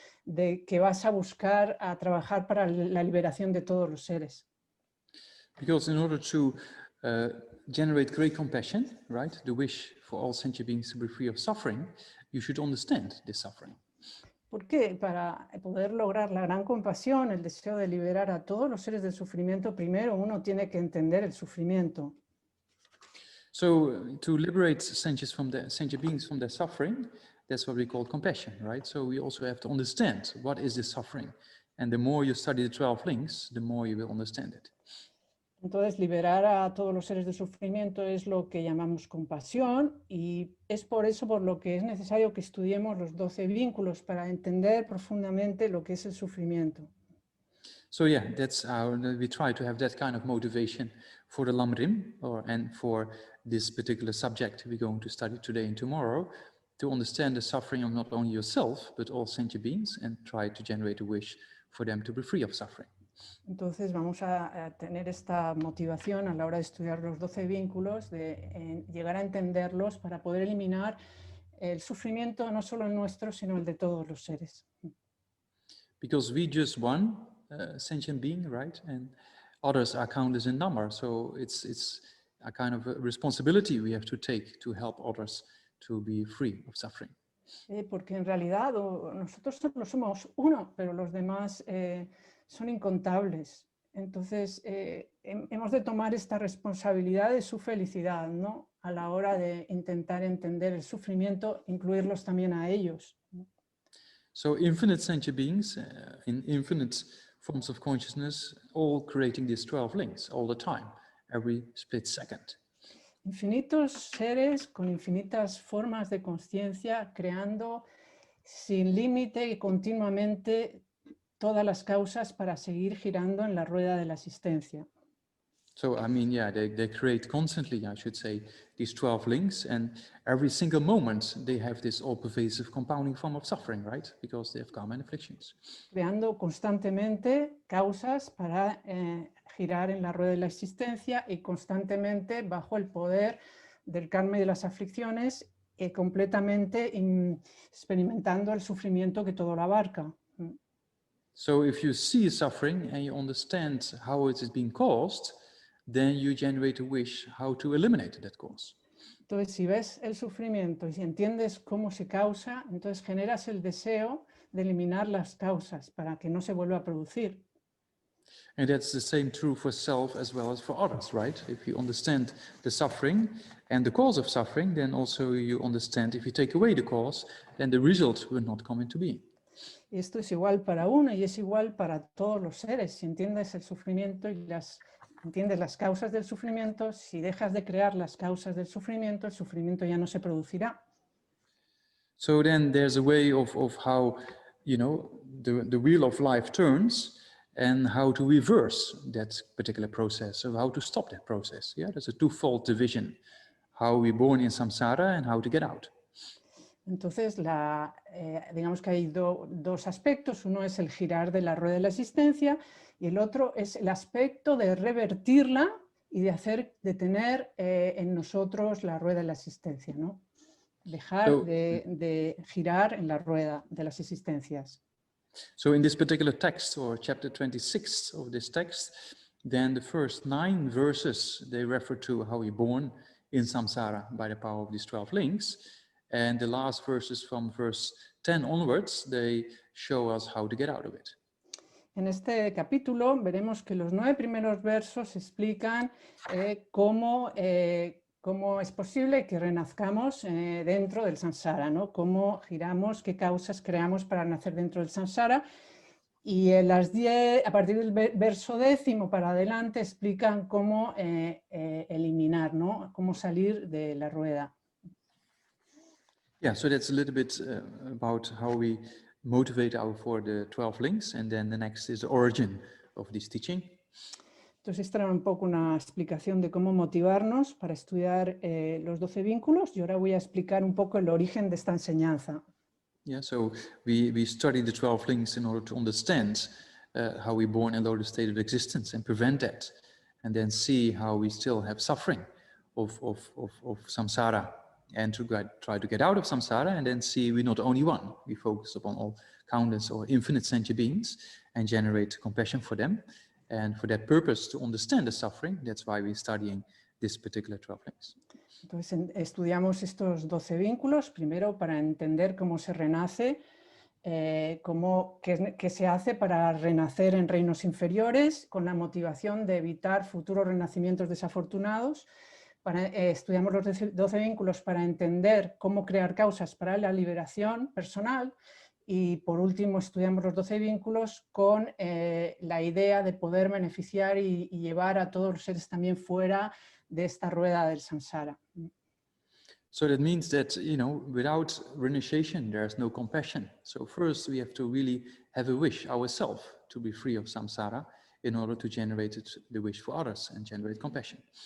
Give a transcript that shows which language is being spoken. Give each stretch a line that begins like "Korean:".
Spanish: de que vas a buscar a trabajar para la liberación de todos los seres.
English: Because in order to generate great compassion, right, the wish for all sentient beings to be free of suffering, you should understand this suffering.
Spanish: Porque para poder lograr la gran compasión, el deseo de liberar a todos los seres del sufrimiento, primero uno tiene que entender el sufrimiento.
English: So to liberate sentient beings from their suffering, that's what we call compassion, right? So we also have to understand what is this suffering. And the more you study the 12 links, the more you will understand it.
Spanish: Entonces, liberar a todos los seres del sufrimiento es lo que llamamos compasión, y es por eso por lo que es necesario que estudiemos los 12 vínculos para entender profundamente lo que es el sufrimiento.
English: So yeah, that's we try to have that kind of motivation for the Lamrim, and for this particular subject we're going to study today and tomorrow, to understand the suffering of not only yourself, but all sentient beings, and try to generate a wish for them to be free of suffering.
Spanish: Entonces vamos a tener esta motivación a la hora de estudiar los 12 vínculos, de llegar a entenderlos para poder eliminar el sufrimiento no solo el nuestro, sino el de todos los seres.
English: Because we just one sentient being, right? And others are countless in number. So it's a kind of a responsibility we have to take to help others to be free of suffering.
Spanish: Porque en realidad nosotros solo somos uno, pero los demás son incontables. Entonces hemos de tomar esta responsabilidad de su felicidad, ¿no? A la hora de intentar entender el sufrimiento, incluirlos también a ellos, ¿no?
English: So infinite sentient beings in infinite forms of consciousness, all creating these 12 links all the time, every split second.
Spanish: Infinitos seres con infinitas formas de conciencia, creando sin límite y continuamente todas las causas para seguir girando en la rueda de la existencia.
English: So, I mean, yeah, they create constantly, I should say, these 12 links, and every single moment they have this all-pervasive compounding form of suffering, right? Because they have karma and afflictions.
Spanish: Creando constantemente causas para girar en la rueda de la existencia, y constantemente bajo el poder del karma y de las aflicciones, completamente experimentando el sufrimiento que todo lo abarca.
English: So if you see suffering and you understand how it is being caused, then you generate a wish how to eliminate that cause.
Spanish: Entonces, si ves el sufrimiento y si entiendes cómo se causa, entonces generas el deseo de eliminar las causas para que no se vuelva a producir.
English: And that's the same true for self as well as for others, right? If you understand the suffering and the cause of suffering, then also you understand if you take away the cause, then the result will not come into being.
Spanish: Y esto es igual para uno y es igual para todos los seres. Si entiendes el sufrimiento y entiendes las causas del sufrimiento, si dejas de crear las causas del sufrimiento, el sufrimiento ya no se producirá.
English: So then there's a way of how, you know, the wheel of life turns, and how to reverse that particular process, so how to stop that process. Yeah, there's a twofold division, how we're born in samsara and how to get out.
Spanish: Entonces, digamos que hay dos aspectos. Uno es el girar de la rueda de la existencia, y el otro es el aspecto de revertirla y de tener en nosotros la rueda de la existencia, ¿no? Dejar de girar en la rueda de las existencias.
English: So in this particular text, or chapter 26 of this text, then the first 9 verses, they refer to how we're born in samsara by the power of these 12 links. And the last verses from verse 10 onwards, they show us how to get out of it.
Spanish: En este capítulo veremos que los 9 primeros versos explican cómo es posible que renazcamos dentro del samsara, ¿no? Cómo giramos, qué causas creamos para nacer dentro del samsara. Y a partir del verso 10 para adelante explican cómo eliminar, ¿no? Cómo salir de la rueda.
English: Yeah, so that's a little bit about how we motivate for the 12 links, and then the next is the origin of this teaching.
Spanish: Entonces, esta era un poco una explicación de cómo motivarnos para estudiar los 12 vínculos, y ahora voy a explicar un poco el origen de esta enseñanza.
English: Yeah, so we study the 12 links in order to understand how we're born in a lower state of existence and prevent that, and then see how we still have suffering of samsara and to try to get out of samsara, and then see we're not only one. We focus upon all countless or infinite sentient beings and generate compassion for them. And for that purpose, to understand the suffering, that's why we're studying this particular 12 links.
Spanish: Entonces estudiamos estos 12 vínculos, primero para entender cómo se renace, qué se hace para renacer en reinos inferiores, con la motivación de evitar futuros renacimientos desafortunados. Estudiamos los 12 vínculos para entender cómo crear causas para la liberación personal. Y por último estudiamos los 12 vínculos con la idea de poder beneficiar y llevar a todos los seres también fuera de esta rueda del samsara.
English: So that means that, you know, without renunciation, there's no compassion. So first we have to really have a wish ourselves to be free of samsara in order to generate the wish for others and generate compassion.